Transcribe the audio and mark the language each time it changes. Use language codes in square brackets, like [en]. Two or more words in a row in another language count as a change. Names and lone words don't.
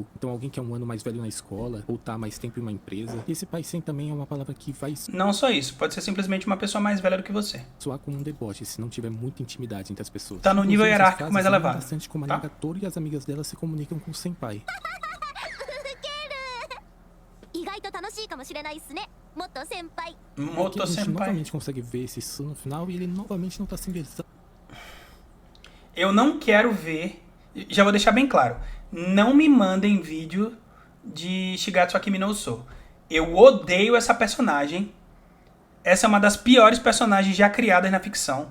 [pt] Então alguém que é um ano mais velho na escola, ou tá há mais tempo em uma empresa. E esse paisen também é uma palavra que vai Não só isso, pode ser simplesmente uma pessoa mais velha do que você. soar como um deboche, se não tiver muita intimidade entre as pessoas. Tá no nível Inclusive, essas hierárquico frases mais lembram elevado, bastante como a tá? Nagatori e as amigas dela se comunicam com o senpai. [ja] 意外と楽しいかもしれないっすね。元先輩 [pt] Moto Aqui a gente Senpai. novamente consegue ver esse Su no final e ele novamente não tá sendo Eu não quero ver. Já vou deixar bem claro. Não me mandem vídeo de Shigatsu Akimi no Uso. Eu odeio essa personagem. Essa é uma das piores personagens já criadas na ficção.